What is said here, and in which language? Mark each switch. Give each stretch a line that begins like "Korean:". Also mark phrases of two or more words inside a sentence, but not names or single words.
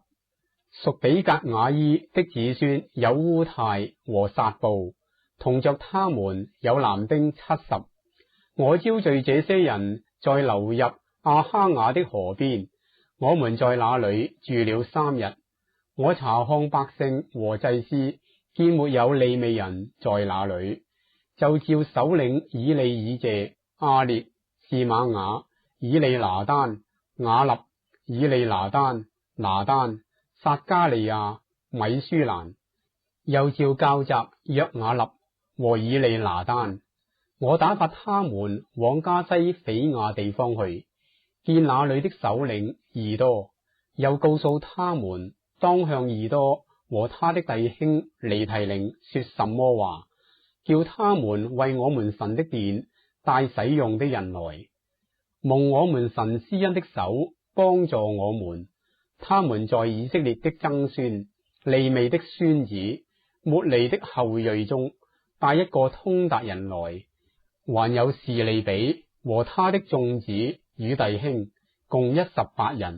Chinese: 屬比格雅伊的子孫有烏太和撒布，同着他們有男丁70。我招聚這些人在流入亞哈雅的河邊，我們在那裏住了3日。我查看百姓和祭司，見沒有利未人在那裏，就叫首領以利以謝、亞列、示瑪雅、以利拿單、雅立、以利拿單、拿單、撒加利亞、米舒蘭，又召校雜約雅立和以利拿單。我打發他們往加西斐亞地方去，見那裏的首領以多，又告訴他們當向以多和他的弟兄尼提寧說什麼話，叫他們為我們神的殿帶使用的人來，蒙我們神施恩的手幫助我們。他們在以色列的曾孫、利未的孫子、抹利的後裔中帶一個通達人來，還有示利比和他的眾子與弟兄，共18人。